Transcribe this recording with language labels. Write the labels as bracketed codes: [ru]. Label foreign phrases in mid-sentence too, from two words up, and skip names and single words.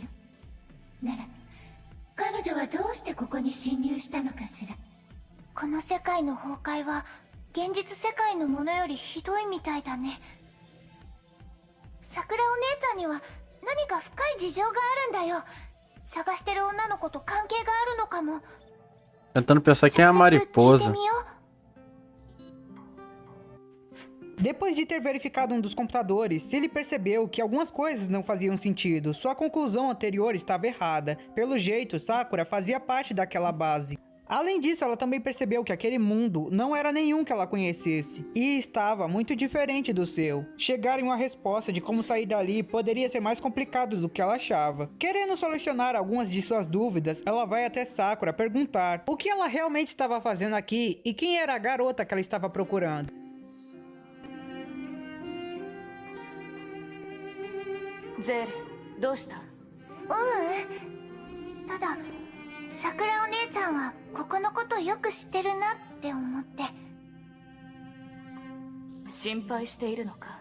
[ja] なら彼女はどうしてここに侵入したのかしら。この世界の崩壊は現実世界のものよりひどいみたいだね。桜お姉ちゃんには何か深い事情があるんだよ。探してる女の子と関係があるのかも。 [pt] Tentando pensar quem é a mariposa. Depois de ter verificado um dos computadores, Cilly percebeu que algumas coisas não faziam sentido. Sua conclusão anterior estava errada. Pelo jeito, Sakura fazia parte daquela base. Além disso, ela também percebeu que aquele mundo não era nenhum que ela conhecesse, e estava muito diferente do seu. Chegar em uma resposta de como sair dali poderia ser mais complicado do que ela achava. Querendo solucionar algumas de suas dúvidas, ela vai até Sakura perguntar o que ela realmente estava fazendo aqui e quem era a garota que ela estava procurando. [ja] ゼーレ、どうした？ただ桜お姉ちゃんはここのことよく知ってるなって思って。心配しているのか？